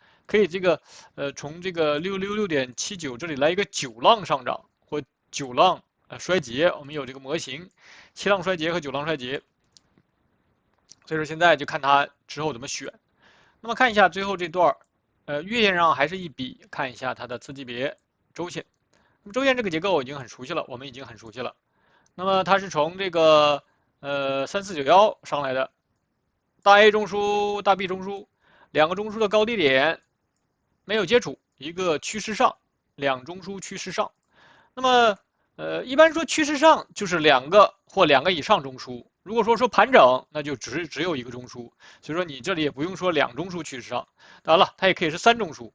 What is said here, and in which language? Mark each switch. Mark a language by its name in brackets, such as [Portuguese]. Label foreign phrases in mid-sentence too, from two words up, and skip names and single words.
[Chinese] 可以這個從這個666.79這裡來一個9浪上漲或9浪衰竭，我們有這個模型7浪衰竭和9浪衰竭，所以說現在就看它之後怎麼選。那麼看一下最後這段月線上還是一筆，看一下它的次級別周線。那麼周線這個結構已經很熟悉了，我們已經很熟悉了。那麼它是從這個3491上來的，大 A 中枢、大 B 中枢2個中枢的高低點沒有接觸，一個趨勢上，2中樞趨勢上。那麼一般說趨勢上就是2個或2個以上中樞。如果說盤整，那就只有一個中樞。所以說你這裡也不用說2中樞趨勢上，當然了，它也可以是3中樞。